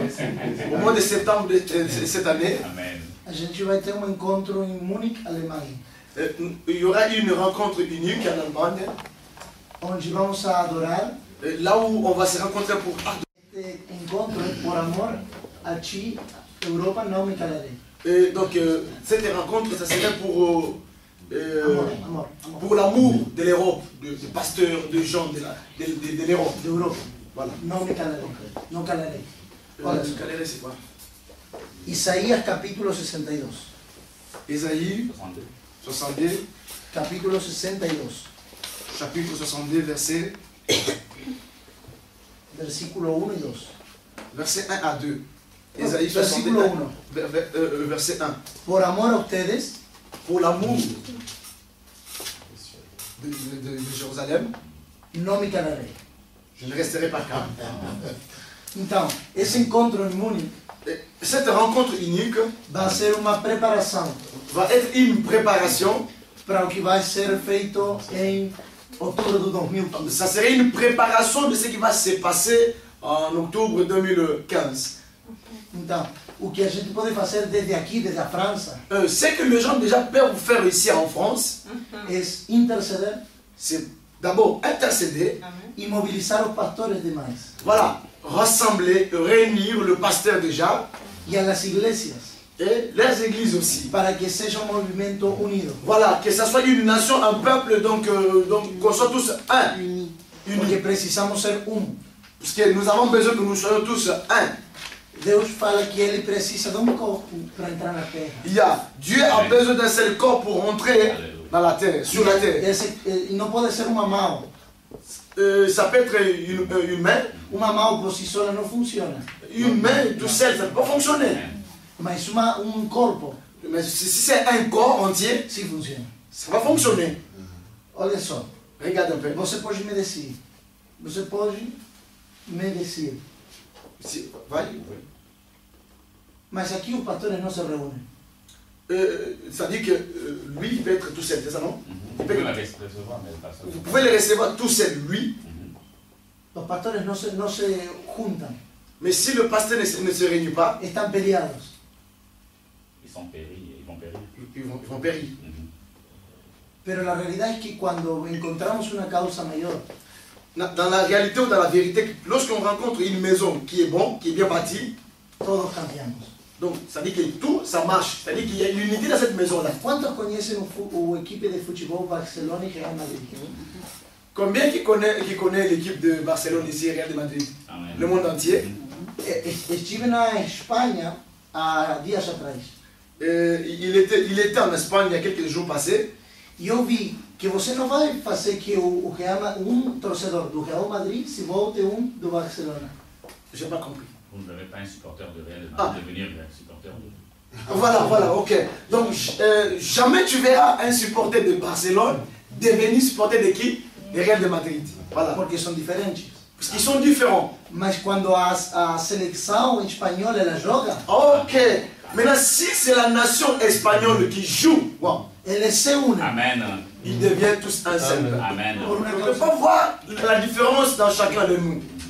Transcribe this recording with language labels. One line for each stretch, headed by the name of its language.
Portuguese: no mês de setembro desta année, a gente vai ter um encontro em Munique, Alemanha,
French: il y aura une rencontre unique en Allemagne,
Portuguese: onde vamos a adorar.
French: là où on va se rencontrer pour
Portuguese: Este encontro é por amor a ti, Europa não me calarei.
French: Et donc, cette rencontre, ça serait pour
Portuguese: Amor,
French: pour l'amour de l'Europe, des pasteurs, de gens de l'Europe.
Portuguese: d'Europa.
French: Voilà.
Portuguese: Não me calarei, não calarei. Olha,
French: Ce calairet, c'est quoi?
Portuguese: Isaías capítulo 62.
French: Ésaïe 62,
Portuguese: Capítulo 62,
French: chapitre 62,
Portuguese: versículo 1 e 2.
French: verset 1 à 2. Ésaïe
Portuguese: Versículo 62, 1.
French: verset 1.
Spanish: Por amor a ustedes,
French: Pour l'amour de Jérusalem,
Portuguese: não me calarei.
French: je ne resterai pas calme.
Portuguese: Então, esse encontro em Munique
French: Et cette rencontre unique
Portuguese: vai ser uma preparação
French: va être une préparation.
Portuguese: para o que vai ser feito em outubro de 2015.
French: Ça serait une préparation de ce qui va se passer en octobre 2015.
Portuguese: Então, o que a gente pode fazer desde aqui, desde a França,
French: Ce que les gens déjà peuvent faire ici en France,
Portuguese: é interceder
French: c'est d'abord intercéder,
Portuguese: e mobilizar os pastores demais
French: voilà, rassembler, réunir le pasteur déjà
Portuguese: e as iglesias
French: et les églises aussi.
Portuguese: para que seja um movimento unido.
French: Voilà, que ça soit une nation, un peuple, donc qu'on soit tous un.
Portuguese: Porque precisamos ser
French: Parce que nous avons besoin que nous soyons tous un.
Portuguese: Deus fala que ele precisa de um corpo para entrar na terra.
French: Dieu a besoin d'un seul corps pour entrer dans la terre, sur la terre.
Portuguese: E não pode ser uma mão.
French: Ça peut être une main.
Portuguese: Uma mão por si sola não funciona.
French: Une main tout seul, ça ne peut pas fonctionner.
Portuguese: Mas corpo,
French: Mais si c'est un corps entier,
Portuguese: sim funciona.
French: ça va fonctionner.
Portuguese: Olha só,
French: Regarde un peu.
Portuguese: você pode me dizer. Você pode me dizer. Vai. Mas aqui os pastores não se reúnem.
French: Ça dit que lui, il peut être tout seul, c'est ça, non? Vous pouvez la recevoir, mais pas ça. Vous pouvez le recevoir tout seul, lui.
Portuguese: Os pastores não se juntam.
French: Mais si le pasteur ne se réunit pas,
Portuguese: Estão peleados.
French: Ils sont péris, ils vont périr. ils vont périr.
Spanish: Pero la realidad es que cuando encontramos una causa mayor,
French: Dans la réalité ou dans la vérité, lorsqu'on rencontre une maison qui est bonne, qui est bien bâtie,
Spanish: todos cambiamos.
French: donc ça dit que tout, ça marche. Ça dit qu'il y a une unité dans cette maison-là.
Portuguese: Quantos conhecem o equipe de futebol Barcelona e Real Madrid?
French: Combien qui connaît l'équipe de Barcelone ici, Real de Madrid? Amen. Le monde entier.
Portuguese: Estive na Espanha há dias atrás.
French: Il était en Espagne il y a quelques jours passés.
Portuguese: E eu vi que você não vai fazer que torcedor do Real Madrid se volte do Barcelona.
French: Je n'ai pas compris. Vous n'avez pas un supporter de Real de devenir un supporter de... Voilà, ok. Donc, jamais tu verras un supporter de Barcelone devenir supporter de qui? De Real de Madrid. Voilà.
Portuguese: Porque são diferentes.
French: Parce qu'ils sont différents.
Portuguese: Mas quando a seleção espanhola ela joga, Ok.
French: Maintenant, si c'est la nation espagnole qui joue, wow,
Portuguese: eles se unem. Amen.
French: ils deviennent tous un seul peuple. Amen.
Portuguese: Por uma
French: On ne peut
Portuguese: causa,
French: pas voir la différence dans chacun de nous.